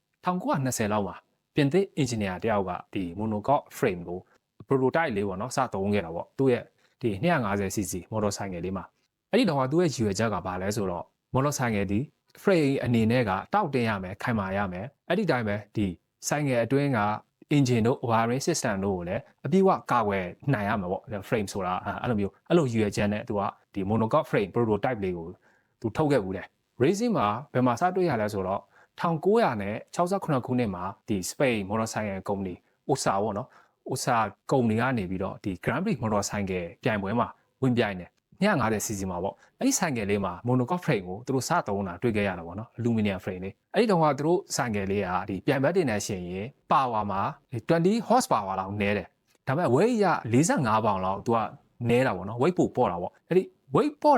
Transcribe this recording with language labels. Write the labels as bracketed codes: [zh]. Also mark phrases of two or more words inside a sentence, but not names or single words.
[my] 1920 လောက်မှာပြင်သစ် engineer တယောက်ကဒီ [en] monocoque frame [my] ကို prototype လေးပေါ့နော်စသုံးခဲ့တာပေါ့သူ့ရဲ့ဒီ 250cc မော်တော်ဆိုင်ငယ်လေးမှာအဲ့ဒီတော့သူ့ရဲ့ရည်ရွယ်ချက်ကဘာလဲဆိုတော့မော်တော်ဆိုင်ငယ်ဒီ frame အနေနဲ့ကတောက်တင်ရမယ်ခိုင်မာရမယ်အဲ့ဒီတိုင်းပဲဒီဆိုင်ငယ်အတွင်းက engine တို့ [en] wiring system [my] တို့ကိုလည်းအပြည့်အဝကာကွယ်နိုင်ရမှာပေါ့ frame ဆိုတာအဲ့လိုမျိုးအဲ့လိုရည်ရွယ်ချက်နဲ့သူကဒီ [en] monocoque frame prototype [my] လေးကိုသူထုတ်ခဲ့ဘူးတယ် racing မှာဘယ်မှာစတွေ့ရလဲဆိုတော့ 1968ခုနှစ်မှာဒီ [en] Spain motorcycle company OSA [my] ပေါ့နော် OSA ကုမ္ပဏီကနေပြီးတော့ဒီ [en] Grand Prix motorcycle [my] ပြိုင်ပွဲမှာဝင်ပြိုင်တယ်250cc မှာပေါ့အဲ့ဒီဆိုင်ကယ်လေးမှာ [en] monocoque frame [my] ကိုသူတို့စသုံးတာတွေ့ခဲ့ရတာပေါ့နော် [en] aluminum frame [my] လေးအဲ့ဒီတော့ကသူတို့ဆိုင်ကယ်လေးကဒီပြိုင်ဘက်တင်နေရှင်ရင် power မှာ20 horsepower လောက်နည်းတယ်ဒါပေမဲ့ weight ရ45ပေါင်လောက်သူကနည်းတာပေါ့နော် weight ပိုပေါ့တာပေါ့အဲ့ဒီ weight ပေါ့